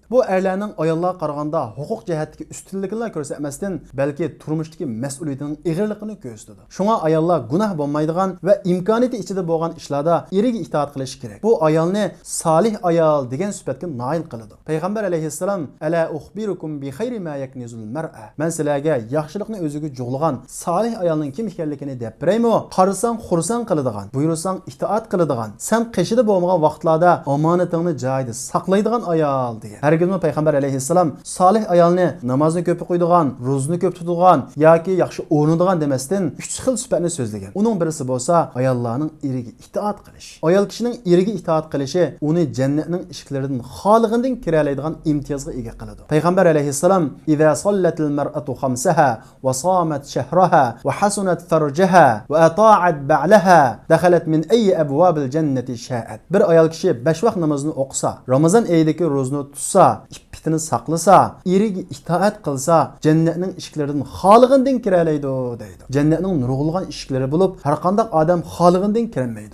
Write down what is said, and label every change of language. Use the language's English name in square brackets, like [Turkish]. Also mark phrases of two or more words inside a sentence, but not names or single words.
[Uzbek] Bu erlarning ayollarga qaraganda huquq jihatdagi ustunligini ko'rsatmasdan, balki turmushdagi mas'uliyatining ig'irligini ko'rsatadi. Shunga ayollar gunoh bo'lmaydigan va imkoniyati ichida bo'lgan ishlarda eriga itoat qilish kerak. Bu ayolni solih ayol degan sifatga noil qiladi. Payg'ambar alayhissalom [Arabic] ألا أخبركم بخير ما يكنز المرء. [Uzbek] Men sizlarga yaxshilikni o'ziga jo'g'lagan solih ayolning kim ekanligini deb beraymi? Qarasang xursand qiladigan, buyursang itoat qiladigan, sen qishida bo'lmagan vaqtlarda omonatingni joyida saqlaydigan ayol degan. Hargizmi Payg'ambar alayhissalom solih ayolni namozni ko'p o'qiydigan, ro'zni ko'p tutadigan yoki yaxshi o'rnadigan demasdan 3 xil sifatni so'zlagan. Uning birisi bo'lsa ayollarning eriga itoat qilish. Ayol kishining eriga itoat qilishi uni jannatning eshiklaridan xolig'idan kira oladigan imtiyozga ega qiladi. [Arabic] Payg'ambar alayhissalom "إذا صلت المرأة خمسها وصامت شهرها وحصنت فرجها وأطاعت بعلها دخلت من أي أبواب الجنة شاءت." [Uzbek] Bir ayol kishi 5 vaqt namozini o'qisa, Ramazon oyidagi ro'zni tutsa, iffitini saqlasa, eriga itoat qilsa, jannatning eshiklaridan xolig'idan kira oladi deydi. Jannatning nurg'ulgan eshiklari bo'lib, har qanday odam xolig'idan kirmaydi.